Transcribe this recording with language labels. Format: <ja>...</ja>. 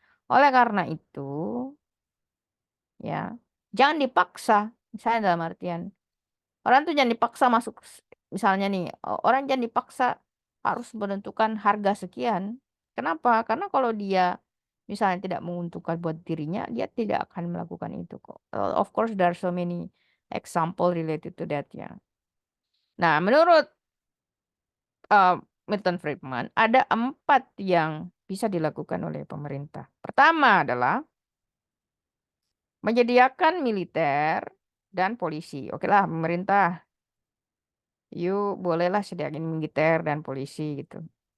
<id>Oleh karena itu, ya, jangan dipaksa. Misalnya dalam artian, orang tuh jangan dipaksa masuk, misalnya nih, orang jangan dipaksa harus menentukan harga sekian. Kenapa? Karena kalau dia misalnya tidak menguntungkan buat dirinya, dia tidak akan melakukan itu kok.</id> <en>Of course, there are so many example related to that ya.</en> <id>Nah, menurut uh, Milton Friedman, ada 4 yang bisa dilakukan oleh pemerintah. Pertama adalah menyediakan militer dan polisi. Oke lah, pemerintah, yuk bolehlah sediain militer dan polisi gitu.</id>